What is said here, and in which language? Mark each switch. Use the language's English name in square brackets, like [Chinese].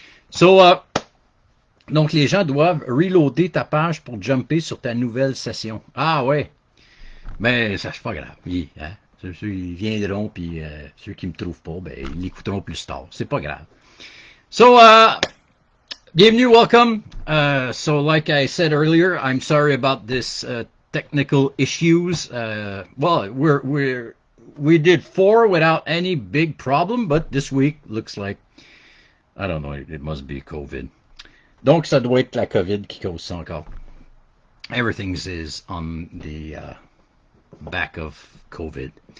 [French] So, donc les gens doivent reloader ta page pour jumper sur ta nouvelle session. Ah ouais. Ben, ça, c'est pas grave. Hein? Ceux ils viendront, puis ceux qui me trouvent pas, ben, ils l'écouteront plus tard. C'est pas grave. So, bienvenue, [English] welcome. So, like I said earlier, I'm sorry about this technical issues. Well, we did 4 without any big problem, but this week looks like, I don't know, it must be COVID. [French] Donc, ça doit être la COVID qui cause ça encore. [English] Everything is on the back of COVID.